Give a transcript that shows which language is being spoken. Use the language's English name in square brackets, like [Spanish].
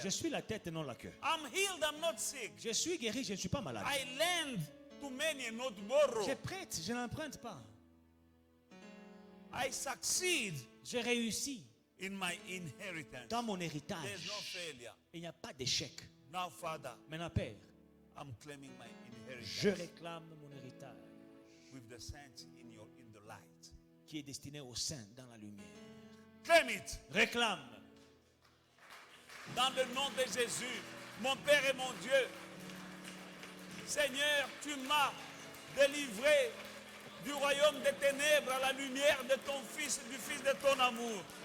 [French] je suis la tête et non la queue. [English] I'm healed, I'm not sick. [French] Je suis guéri, je ne suis pas malade. [English] I lend to many and not borrow. [French] Je prête, je n'emprunte pas. [English] I succeed [French] Je réussis [English] in my inheritance. [French] dans mon [English] There's [French] héritage. [English] no failure. [French] Il n'y a pas d'échec. [English] Now, Father, [French] Maintenant, Père, [English] I'm claiming my [French] je [English] inheritance [French] réclame mon héritage [English] with the saints in the light. [French] qui est destiné aux saints dans la lumière. [English] Claim it [French] Réclame. dans le nom de Jésus, mon Père et mon Dieu. Seigneur, tu m'as délivré du royaume des ténèbres à la lumière de ton Fils, du Fils de ton amour.